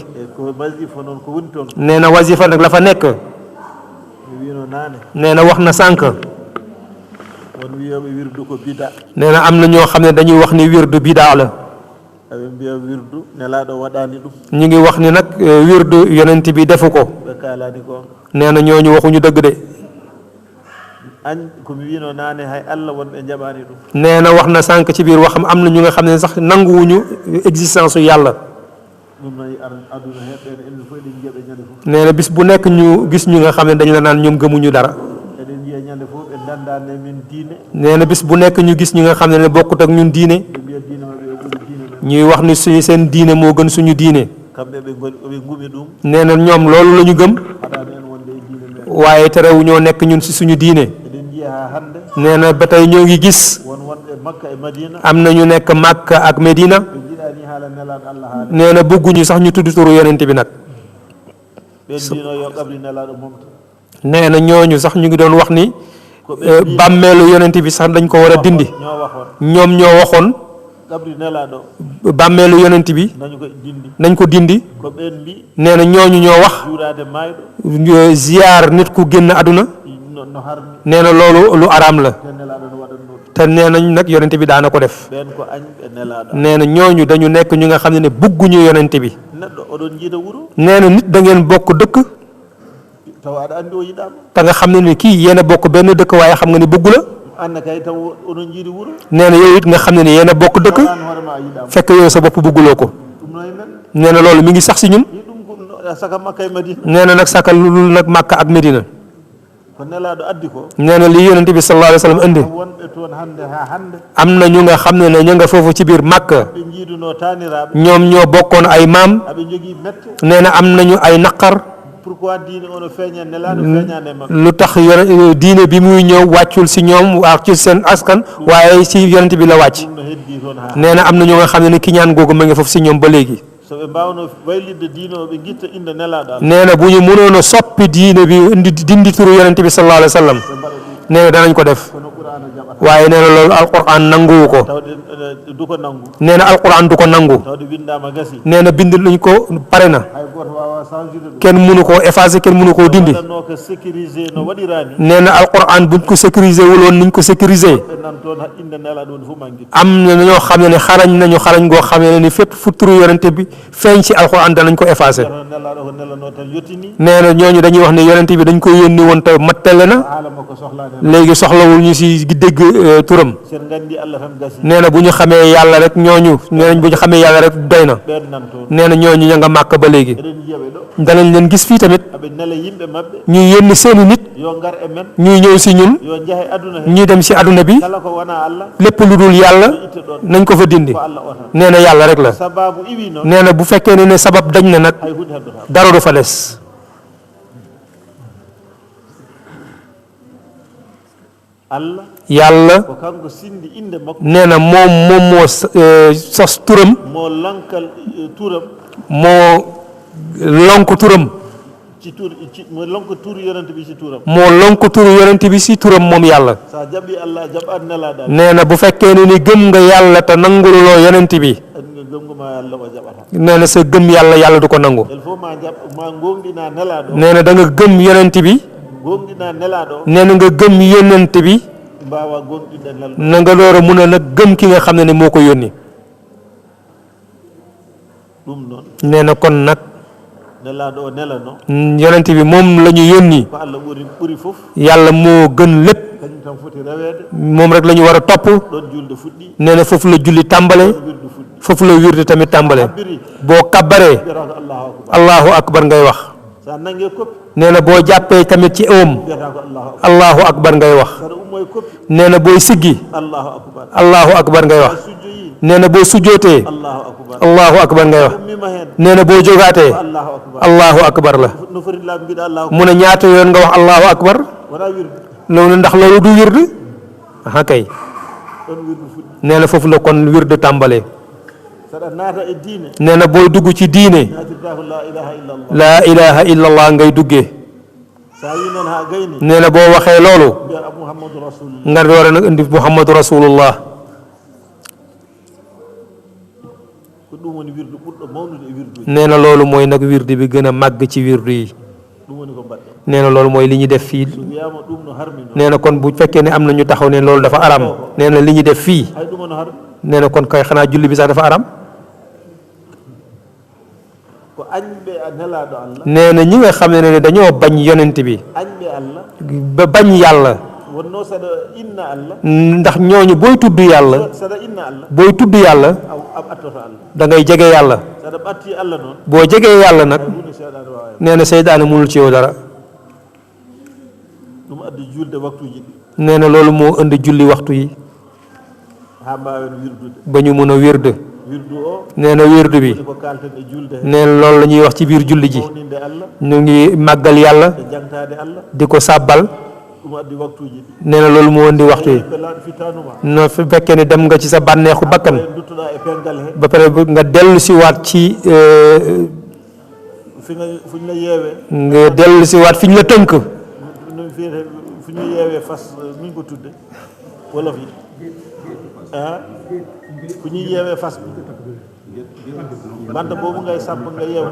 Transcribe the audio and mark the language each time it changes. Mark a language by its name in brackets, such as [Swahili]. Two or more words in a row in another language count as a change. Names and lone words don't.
[Fula] e ko wasifa noon ko woni toon [Wolof] nee na wasifa nag la fa nekk [Fula] mi wino naane [Wolof] nee na wax na sànq [Fula] won wiyoɓe wirdu ko bida [Wolof] nee na am na ñoo xam ne dañuy wax ni wirdu bidaa la [Fula] eɓe mbiya wirdu nelaɗo waɗani ɗum [Wolof] ñu ngi wax ni nag wirdu yonent bi defu ko [Fula] ɓe kalani ko [Wolof] nee na ñooñu waxuñu dëgg de [Fula] komi wino naane hay Allah wonɓe jaɓani ɗum [Wolof] nee na wax na sànq ci biir waxam am na ñu nga xam ne sax nanguwuñu existence su yàlla [Fula] ɗum nayi aduna heɓɓene enen fof eɗen jiiya ɓe ñande fof [Wolof] nee na bis bu nekk ñu gis ñu nga xam ne dañu la naan ñoom gëmuñu dara [Fula] eɗen jiiya ñande fof ɓe dandane min diine [Wolof] nee na bis bu nekk ñu gis ñu nga xam ne bokkut ak ñun diine [Fula] ɓe mbiya diine maɓɓe o ɓuri diine men [Wolof] ñuy wax ni suñu seen diine moo gën suñu diine [Fula] kamɓe ɓe gumi ɗum [Wolof] nee na ñoom loolu la ñu gëm [Fula] haɗani en wonde e diine men [Wolof] waaye terewu ñoo nekk ñun si suñu diine [Fula] eɗen jiiya ha hande [Wolof] nee na ba tey ñoo ngi gis [Fula] won wonɓe Makka e Madina [Wolof] am na ñu nekk Makka ak Medina [Fula] ɓe jiiɗani haala nelaɗo Allah haala [Wolof] nee na bëgguñu sax ñu tudd turu yonent bi nag [Fula] ɓen mbino yo qabri nelaɗo momta [Wolof] nee na ñooñu sax ñu ngi doon wax ni bàmmeelu yonent bi sax dañ ko war a dindi ñoo waxoon ñoom ñoo waxoon [Fula] qabri nelaɗo [Wolof] bàmmeelu yonent bi nañu ko dindi nañ ko dindi [Fula] ko ɓen mbi [Wolof] nee na ñooñu ñoo wax [Fula] juurade mayɗo [Wolof] ziyaar nit ku génn àdduna [Fula] no harmi [Wolof] nee na loolu lu araam la [Fula] te nelaɗo no waɗanno ɗum [Wolof] te nee nañ nag yonent bi daana ko def [Fula] ɓen ko añɓe nelaɗo [Wolof] nee na ñooñu dañu nekk ñu nga xam ne bugguñu yonent bi [Fula] neɗɗo oɗon jiida wuuro [Wolof] nee na nit da ngeen bokk dëkk [Fula] taw aɗa andi o yiɗama [Wolof] te nga xam ne ni kii yéen a bokk benn dëkk waaye xam nga ni bëggu la [Fula] anna kay taw oɗon jiidi wuuro [Wolof] nee na yow it nga xam ne ni yéen a bokk dëkk [Fula] an hoorema a yiɗama [Wolof] fekk yow sa bopp bëgguloo ko [Fula] ɗum noye men [Wolof] nee na loolu mi ngi sax si ñun [Fula] yi ɗum ko saka Makka e Madina [Wolof] nee na nag sàkkal lu nag Makka ak Medina [Fula] ko nelaɗo addi ko [Wolof] nee na li yonent bi [Arabic] صلى الله عليه وسلم [Wolof] indi [Fula] wonɓe toon hande ha hande [Wolof] am na ñu nga xam ne ne ñu nga foofu ci biir Makka [Fula] ɓe jiiduno taniraɓe [Wolof] ñoom ñoo bokkoon ay maam [Fula] aɓe jogui mette [Wolof] nee na am nañu ay naqar [Fula] pourquoi diine ono feeña nelaɗo feeñane mabɓe [Wolof] lu tax diine bi muy ñëw wàccul si ñoom wàccul seen askan waaye si yonent bi la wàcc [Fula] ɗum no heddi toon ha [Wolof] nee na am na ñu nga xam ne ni kiñaan googu ma ngi foofu si ñoom ba léegi [Fula] so ɓe mbawno waylidde diine o ɓe guitta inde nelaɗo Allah [Wolof] nee na bu ñu mënoon a soppi diine bi dindi turu yonent bi [Arabic] صلى الله عليه وسلم [Fula] ɓe mbaɗa ɗum [Wolof] nee na danañ ko def [Fula] kono Qur'ana jaɓata [Wolof] waaye nee na loolu alquran nanguwu ko [Fula] tawde duko nangu [Wolof] nee na alquran du ko nangu [Fula] tawde windama gasi [Wolof] nee na bind luñ ko pare na [Fula] hay goto wawa changeude ɗum [Wolof] kenn mënu koo effacer kenn mënu koo dindi [Fula] waɗanno ko sécurisé no waɗirani [Wolof] nee na alquran buñ ko sécuriser wuloon niñ ko sécuriser [Fula] ɓe nan toon inde nelaɗo woni fof manguit [Wolof] am na ñoo xam ne xarañ nañu xarañ goo xam ne ni fépp fu turu yonent bi feeñ ci alquran danañ ko effacer [Fula] nelaɗo ko nelano tan yettini [Wolof] nee na ñooñu dañuy wax ne yonent bi dañ ko yónni woon te mattale na [Fula] haala makko sohlani [Wolof] léegi soxlawul ñu si dégg turam [Fula] sen gandi Allah tan gasi [Wolof] nee na bu ñu xamee yàlla rek ñooñu nee nañ bu ñu xamee yàlla rek doy na [Fula] ɓen nan toon [Wolof] nee na ñooñu ña nga màkk ba léegi [Fula] eɗen jiyaɓe ɗo [Wolof] danañ leen gis fii tamit [Fula] aɓe nela yimɓe mabɓe [Wolof] ñuy yónni seeni nit [Fula] yo gar e men [Wolof] ñuy ñëw si ñun [Fula] yo jaahe aduna he [Wolof] ñuy dem si aduna bi [Fula] kala ko wona Allah [Wolof] lépp lu dul yàlla [Fula] itta ɗon [Wolof] nañ ko fa dindi [Fula] ko Allah o tan [Wolof] nee na yàlla rek la [Fula] sababu iwi noon [Wolof] nee na bu fekkee ne sabab dañ na nag [Fula] hay hunde heddota [Wolof] dara du fa des [Fula] Allah [Wolof] yàlla [Fula] ko kanko sindi inde makko [Wolof] nee na moom moo sos turam mo lankal turam moo lonk turam ci tur mo lonko turu yonente bi ci turam moo lonk turu yonent bi si turam moom yàlla [Fula] sa jaɓi Allah jaɓat nelaɗa [Wolof] nee na bu fekkee ne ni gëm nga yàlla te nangululoo yonent bi [Fula] gomgoma Allah o jaɓata [Wolof] nee na sa gëm yàlla yàlla du ko nangu [French] il faut [Fula] ma jaɓ ma gonɗina nelaɗo [Wolof] nee na da nga gëm yonent bi [Fula] gonɗina nelaɗo [Wolof] nee na nga gëm yonent bi [Fula] mbawa gonɗinde nelɗo [Wolof] na nga door a mun a nag gëm ki nga xam ne ni moo ko yónni [Fula] ɗum noon [Wolof] nee na kon nag [Fula] nelaɗo o nelano [Wolof] yonent bi moom la ñu yónni [Fula] ko Allah ɓuri fof [Wolof] yàlla moo gën lépp [Fula] kañum tan foti reweede [Wolof] moom rek la ñu war a topp [Fula] ɗon julde fuɗɗi [Wolof] nee na foofu la julli tàmbale [Fula] wirdu fuɗɗi [Wolof] foofu la wirde tamit tàmbale [Fula] biri [Wolof] boo kabbaree [Fula] mbiyata ko [Arabic] الله أكبر الله أكبر [Wolof] ngay wax [Fula] sa nangue koppi [Wolof] nee na boo jàppee tamit ci oom [Fula] mbiyata ko [Arabic] الله أكبر الله أكبر [Wolof] ngay wax [Fula] saɗa ummoye koppi [Wolof] nee na booy siggi [Arabic] الله أكبر الله أكبر [Wolof] ngay wax [Fula] sujjoyi [Wolof] nee na boo sujjootee [Arabic] الله أكبر الله أكبر [Wolof] ngay wax [Fula] ummima hen [Wolof] nee na boo jógaatee [Arabic] الله أكبر الله أكبر [Wolof] la [Fula] no foti laaɓe mbiɗa allahu [Wolof] mu ne ñaata yoon nga wax [Arabic] الله أكبر [Fula] wona wirde [Wolof] loolu ndax loolu du wird aha kay [Fula] ɗon wirdu fuɗɗi [Wolof] nee na foofu la kon wird tàmbalee [Fula] saɗa naata e diine [Wolof] nee na booy dugg ci diine [Fula] natirta ko [Arabic] لا إله إلا الله لا إله إلا الله [Wolof] ngay duggee [Fula] sa wi noon ha gayni [Wolof] nee na boo waxee loolu [Fula] mbiya [Arabic] محمد رسول الله [Wolof] nga doore nag indi [Arabic] محمد رسول الله [Fula] ko ɗum woni wirdu ɓurɗo mawnude e wirduji [Wolof] nee na loolu mooy nag wirdi bi gën a màgg ci wirdu yi [Fula] ɗum woni ko mbaɗɗen [Wolof] nee na loolu mooy li ñu def fii [Fula] so wiyama ɗum no harmi no [Wolof] nee na kon bu fekkee ne am na ñu taxaw ne loolu dafa aram nee na li ñu def fii [Fula] hay ɗum ono har [Wolof] nee na kon kay xanaa julli bi sax dafa aram [Fula] ko añɓe a nelaɗo allah [Wolof] nee na ñi nga xam ne dañoo bañ yonent bi [Fula] añɓe allah [Wolof] ba bañ yàlla [Fula] wonno saɗa inna allah [Wolof] ndax ñooñu booy tudd yàlla [Fula] saɗa inna allah [Wolof] booy tudd yàlla [Fula] a ɓattoto allah [Wolof] da ngay jege yàlla [Fula] saɗa ɓatti allah noon [Wolof] boo jegee yàlla nag [Fula] hunde seeɗade wawa [Wolof] nee na seydaane mënul ci yow dara [Fula] ɗum addi julde waktuji ɗi [Wolof] nee na loolu moo indi julli waxtu yi [Fula] ha mbawen wirdude [Wolof] ba ñu mën a wird [Fula] wirdu o [Wolof] nee na wird bi [Fula] ko kalten e julde he [Wolof] nee na loolu la ñuy wax ci biir julli ji [Fula] mawninde allah [Wolof] ñu ngi màggal yàlla [Fula] e jangtade allah [Wolof] di ko sàbbal [Fula] ɗum addi waktuji ɗi [Wolof] nee na loolu moo indi waxtu yi [Fula] ɓe laaɗo fittanuma [Wolof] no su fekkee ne dem nga ci sa bànneexu bakkan [Fula] e duttoɗa e pengal he [Wolof] ba pare nga dellu si waat ci [Fula] fuñla yeewe [Wolof] nga dellu si waat fi ñu la tënk [Fula] no fiyete fuñla yeewe fas min ko tudde [Wolof] wolof yi a fuñuy yeewe fas bi banta boobu ngay samp nga yeew